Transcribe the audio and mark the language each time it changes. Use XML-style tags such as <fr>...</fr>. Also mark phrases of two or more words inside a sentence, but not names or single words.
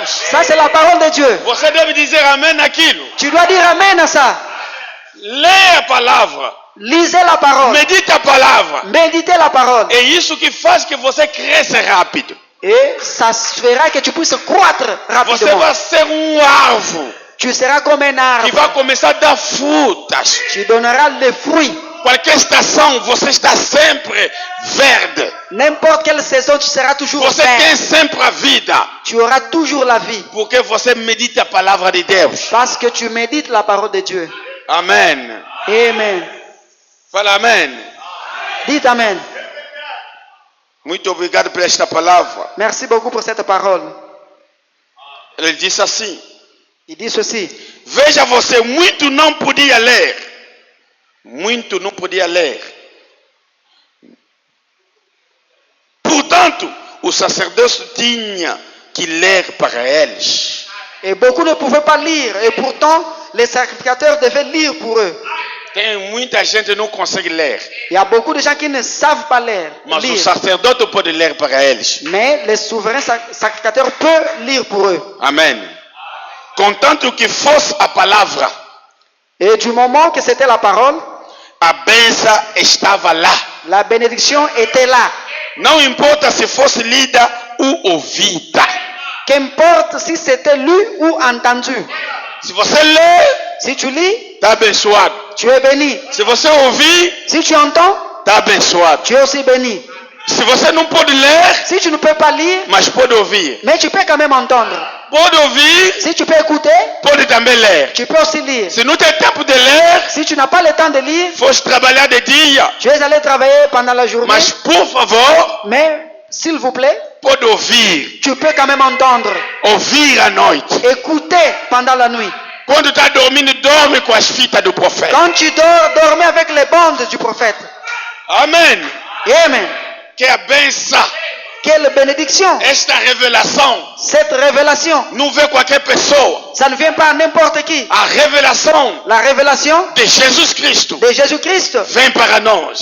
<fr>Ça, c'est la parole de Dieu.</fr> <pt>Você deve dizer amém naquilo.</pt> <fr>Tu dois dire Amen à ça.</fr> <pt>Leia a palavra.</pt> <fr>Lisez la parole.</fr> <pt>Medite a palavra.</pt> <fr>Méditez la parole.</fr> <pt>É isso que faz que você cresça rápido.</pt> <fr>Et ça fera que tu puisses croître</fr> <pt>Você</pt> <fr>rapidement.</fr> <pt>vai ser árvore</pt> <fr>Tu seras comme un</fr> <pt>que</pt> <fr>arbre.</fr> <pt>vai começar a dar frutas.</pt> <fr>Tu donneras les fruits.</fr> <pt>Qualquer estação, você está sempre verde.</pt> <fr>N'importe quelle saison, tu seras toujours</fr> <pt>Você tem</pt> <fr>vert.</fr> <pt>sempre a vida.</pt> <fr>Tu auras toujours la vie.</fr> <pt>Porque você medita a palavra de Deus.</pt> <fr>Parce que tu médites la parole de Dieu.</fr> <pt>Amém.</pt> <fr>Amen.</fr> <pt>Fala amém.</pt> <fr>Dites Amen.</fr> <pt>Muito obrigado por esta palavra.</pt> <fr>Merci beaucoup pour cette parole.</fr> <pt>Ele disse assim:</pt> <fr>Il dit ceci.</fr> <pt>veja você, muito não podia ler. Muito não podia ler. Portanto, o sacerdote tinha que ler para eles.</pt> <fr>Et beaucoup ne pouvaient pas lire. Et pourtant, les sacrificateurs devaient lire pour eux.</fr> <pt>Tem muita gente que não consegue ler,</pt> <fr>Il y a beaucoup de gens qui ne savent pas lire.</fr> <pt>mas o sacerdote pode ler para eles.</pt> <fr>Mais les souverains sacrificateurs peuvent lire pour eux.</fr> <pt>Amém. Contanto que fosse a palavra,</pt> <fr>Et du moment que c'était la parole,</fr> <pt>a bênção estava lá.</pt> <fr>la bénédiction était là.</fr> <pt>Não importa se fosse lida ou ouvida.</pt> <fr>Qu'importe si c'était lu ou entendu.</fr> <pt>Se você lê,</pt> <fr>Si tu lis,</fr> <pt>está abençoado.</pt> <fr>tu es béni.</fr> <pt>Se você ouvir,</pt> <fr>Si tu entends,</fr> <pt>está abençoado.</pt> <fr>tu es aussi béni.</fr> <pt>Se você não pode ler,</pt> <fr>Si tu ne peux pas lire,</fr> <pt>mas pode ouvir.</pt> <fr>mais tu peux quand même entendre.</fr> <pt>Pode ouvir,</pt> <fr>Si tu peux écouter,</fr> <pt>pode também ler.</pt> <fr>tu peux aussi lire.</fr> <pt>Se não tem tempo de ler,</pt> <fr>Si tu n'as pas le temps de lire,</fr> <pt>fosse trabalhar de dia.</pt> <fr>tu es allé travailler pendant la journée.</fr> <pt>Mas, por favor,</pt> <fr>Mais, s'il vous plaît,</fr> <pt>pode ouvir.</pt> <fr>tu peux quand même entendre.</fr> <pt>Ouvir à noite.</pt> <fr>Écouter pendant la nuit.</fr> <pt>Quando está dormindo, dorme com as fitas do profeta.</pt> <fr>Quand tu dors, dormez avec les bandes du prophète.</fr> <pt>Amém.</pt> <fr>Amen.</fr> <pt>Que a benção,</pt> <fr>Quelle bénédiction.</fr> <pt>esta revelação,</pt> <fr>Cette révélation,</fr> <pt>não vê qualquer pessoa.</pt> <fr>ça ne vient pas à n'importe qui.</fr> <pt>A revelação</pt> <fr>La révélation</fr> <pt>de Jesus Cristo</pt> <fr>de Jésus-Christ</fr> <pt>vem para nós</pt>